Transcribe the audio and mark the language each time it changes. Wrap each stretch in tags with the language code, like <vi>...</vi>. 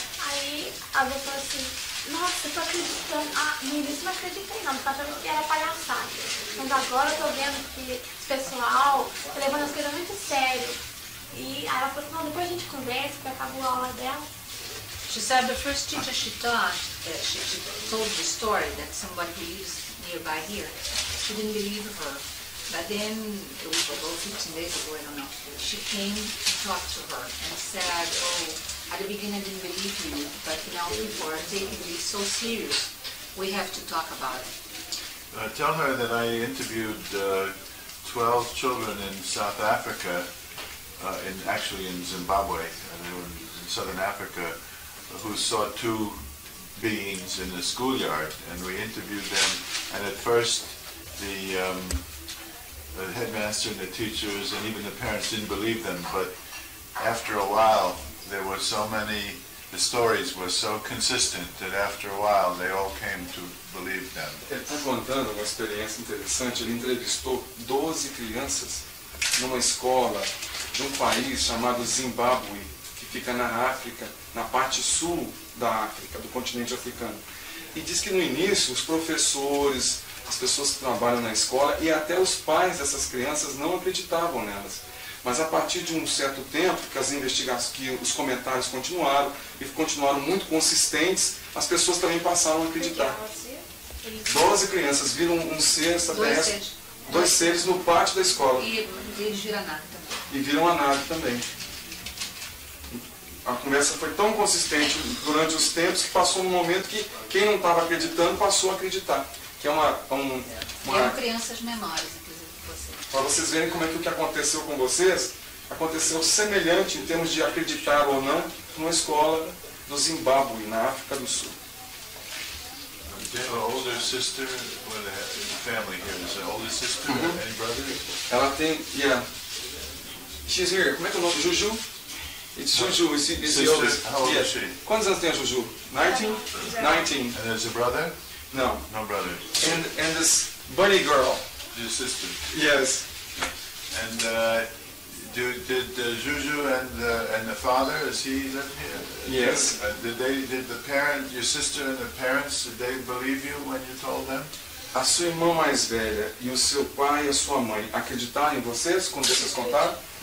<pt>Aí a pessoa falou assim, nossa, eu tô acreditando. No início não acreditei não, porque eu achava que era palhaçada. Mas agora eu tô vendo que o pessoal tá levando as coisas muito sério. E aí ela falou assim, não, depois a gente conversa, que acabou a aula dela.</pt> <en>She said the first teacher she taught, she told the story that somebody who lives nearby here, she didn't believe her. But then, a week ago, 15 days ago, I don't know, she came to talk to her and said, oh, at the beginning I didn't believe you, but now people are taking this so serious, we have to talk about it. Tell her that I interviewed 12 children in South Africa, actually in Zimbabwe, in southern Africa, who saw two beings in the schoolyard, and we interviewed them, and at first the headmaster and the teachers and even the parents didn't believe them, but after a while there were so many, the stories were so consistent that after a while they all came to believe them.</en> <pt>Ele está contando uma experiência interessante. Ele entrevistou 12 crianças numa escola de um país chamado Zimbábue, que fica na África, na parte sul da África, do continente africano. E diz que no início os professores, as pessoas que trabalham na escola e até os pais dessas crianças não acreditavam nelas. Mas a partir de um certo tempo, que as investigações, que os comentários continuaram e continuaram muito consistentes, as pessoas também passaram a acreditar. 12 crianças viram um ser extraterrestre, dois seres no pátio da escola. E eles viram a nave também. E viram a nave também. A conversa foi tão consistente durante os tempos que passou um momento que quem não estava acreditando passou a acreditar. Que é Eram crianças menores, inclusive, que vocês. Para vocês verem como é que o que aconteceu com vocês aconteceu semelhante em termos de acreditar ou não numa escola do Zimbábue, na África do Sul.</pt> <en>Older sister, well, the family here is an older sister, any brother?</en> <pt>Ela tem,</pt> <en>yeah. She's here.</en> <pt>Como é que é o nome? Juju?</pt> <en>It's Juju. It's the oldest. How old is she?</en> <pt>Quantos anos tem a Juju? 19? 19.</pt> <en>And there's a brother? No. No brother. And this bunny girl. Your sister? Yes. And did Juju and the father, is he living here? Yes. Did the parent, your sister and the parents, did they believe you when you told them?</en> <pt>A sua irmã mais velha e o seu pai e a sua mãe acreditaram em vocês quando vocês contaram?</pt>